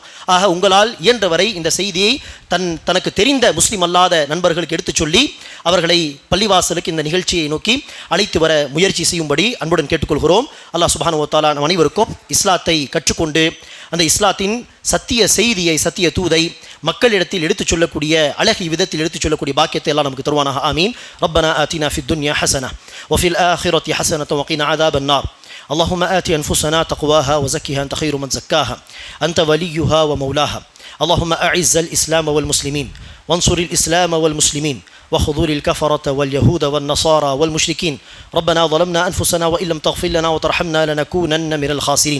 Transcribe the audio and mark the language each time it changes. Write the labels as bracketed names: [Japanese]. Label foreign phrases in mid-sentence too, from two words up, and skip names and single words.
[Tamil] ஆக உங்களால் இயன்றவரை இந்த செய்தியை தனக்கு தெரிந்த முஸ்லீம் அல்லாத நண்பர்களுக்கு எடுத்துச் சொல்லி அவர்களை பள்ளிவாசலுக்கு இந்த நிகழ்ச்சியை நோக்கி அழைத்து வர முயற்சி செய்யும்படி அன்புடன் கேட்டுக்கொள்கிறோம். அல்லாஹ் [Arabic] سبحانه وتعالى [Tamil] நம் அனைவருக்கும் இஸ்லாத்தை கற்றுக்கொண்டு அந்த இஸ்லாத்தின் சத்திய செய்தியை, சத்திய தூதை மக்களிடத்தில் எடுத்துச் சொல்லக்கூடிய, அழகிய விதத்தில் எடுத்துச் சொல்லக்கூடிய பாக்கியத்தை எல்லாம் நமக்கு தருவானாக. ஆமீன். [Arabic] ربنا آتنا في الدنيا حسنة وفي الآخرة حسنة وقنا عذاب النار. اللهم آت أنفسنا تقواها وزكها أنت خير من زكاها أنت وليها ومولاها. اللهم أعز الإسلام والمسلمين وانصر الإسلام والمسلمين وخذول الكفرة واليهود والنصارى والمشركين. ربنا ظلمنا أنفسنا وإن لم تغفر لنا وترحمنا لنكونن من الخاسرين.